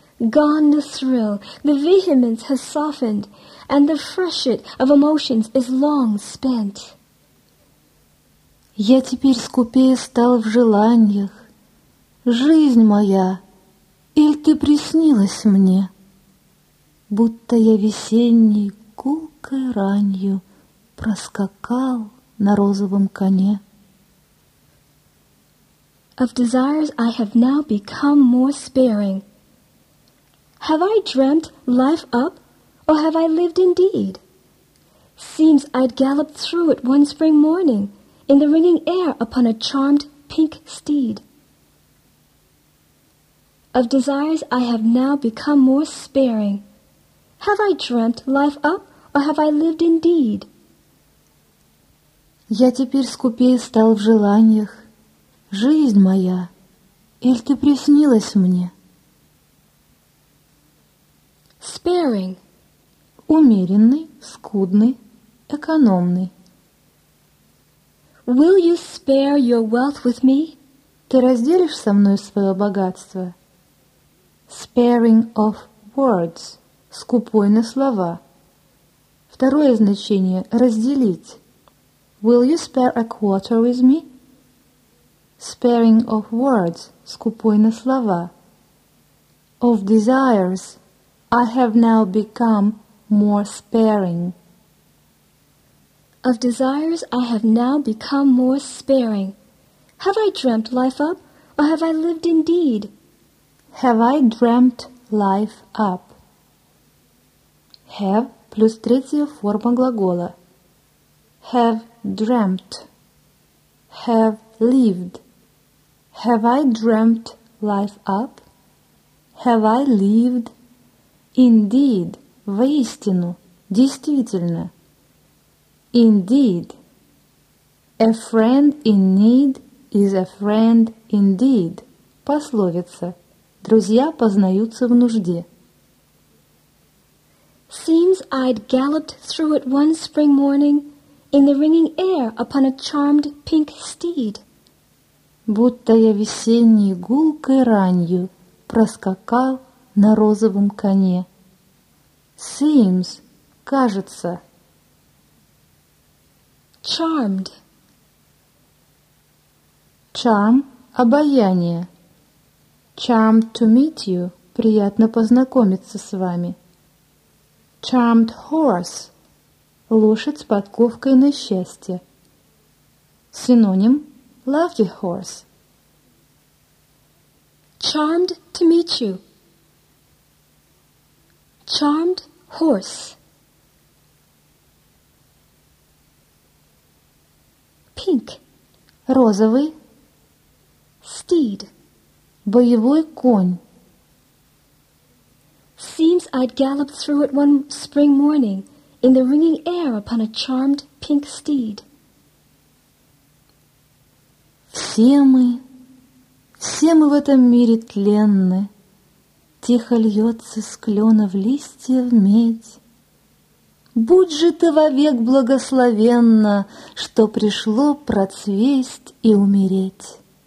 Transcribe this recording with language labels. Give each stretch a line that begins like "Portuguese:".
English: Gone the thrill, the vehemence has softened, and the freshet of emotions is long spent.
Russian: Я теперь скупее стал в желаниях. Жизнь моя. Иль ты приснилась мне, будто я весенней гулкой ранью проскакал на розовом коне.
English: Of desires I have now become more sparing. Have I dreamt life up, or have I lived indeed? Seems I'd galloped through it one spring morning, in the ringing air upon a charmed pink steed. Of desires I have now become more sparing. Have I dreamt life up, or have I lived indeed?
Russian: Я теперь скупее стал в желаниях. Жизнь моя, или ты приснилась мне?
English: Sparing.
Russian: Умеренный, скудный, экономный.
English: Will you spare your wealth with me?
Russian: Ты разделишь со мной свое богатство?
English: Sparing of words.
Russian: Скупой на слова. Второе значение – разделить.
English: Will you spare a quarter with me? Sparing of words.
Russian: Скупой на слова.
English: Of desires. I have now become more sparing. Of desires, I have now become more sparing. Have I dreamt life up, or have I lived indeed? Have I dreamt life up?
Russian: Have плюс третья форма глагола.
English: Have dreamt. Have lived. Have I dreamt life up? Have I lived? Indeed.
Russian: Воистину. Действительно.
English: Indeed. A friend in need is a friend indeed.
Russian: Пословица. Друзья познаются в нужде.
English: Seems I'd galloped through it one spring morning in the ringing air upon a charmed pink steed.
Russian: Будто я весенней гулкой ранью проскакал на розовом коне.
English: Seems,
Russian: кажется.
English: Charmed. Charm,
Russian: обаяние.
English: Charmed to meet you,
Russian: приятно познакомиться с вами.
English: Charmed horse,
Russian: лошадь с подковкой на счастье. Синоним,
English: lovely horse. Charmed to meet you. Charmed horse. Pink.
Russian: Розовый.
English: Steed.
Russian: Боевой конь.
English: Seems I'd galloped through it one spring morning in the ringing air upon a charmed pink steed.
Russian: Все мы в этом мире тленны. Тихо льется с клёнов листья в медь. Будь же ты вовек благословенна, что пришло процвесть и умереть.